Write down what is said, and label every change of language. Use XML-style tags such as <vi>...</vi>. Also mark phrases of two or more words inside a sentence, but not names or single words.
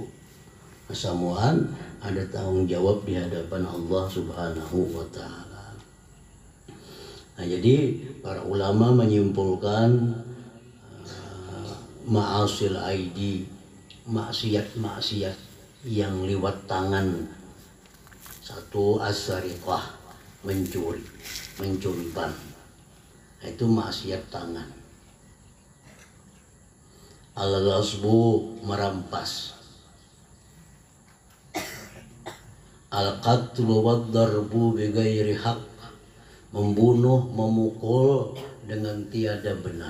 <bjn>Semuaan ada tanggung jawab di hadapan Allah</bjn> <ar>سبحانه وتعالى.</ar> <bjn>Nah, jadi para ulama menyimpulkan</bjn> <ar>معاصي الأيدي,</ar> <bjn>maksiat-maksiat yang lewat tangan. Satu, as-sariqah, mencuripan. Itu maksiat tangan. Al-ghasbu, merampas.</bjn> <ar>القتل والضرب بغير حق,</ar> <bjn>membunuh, memukul dengan tiada benar.</bjn>